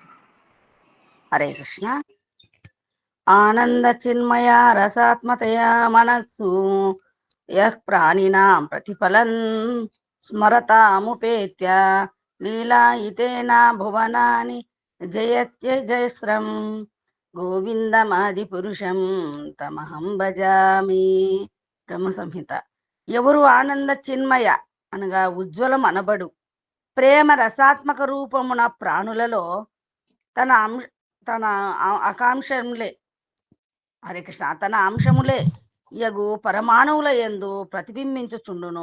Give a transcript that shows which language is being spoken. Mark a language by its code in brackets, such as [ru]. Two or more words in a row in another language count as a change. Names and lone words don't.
[sa] హరే కృష్ణ. ఆనంద చిన్మయ రసాత్మతయా మనస్సు యః ప్రాణినాం ప్రతిఫలన్ స్మరతాముపేత్య లీలాయితేన భువనాని జయత్యజస్రం గోవిందమాది పురుషం తమహం భజామి. [te] బ్రహ్మ సంహిత. ఎవరు ఆనంద చిన్మయ అనగా ఉజ్వలం అనబడు ప్రేమ రసాత్మక రూపమున ప్రాణులలో తన ఆకాంక్షములే హరే కృష్ణ తన అంశములే యగు పరమాణువుల యందు ప్రతిబింబించుచుండును.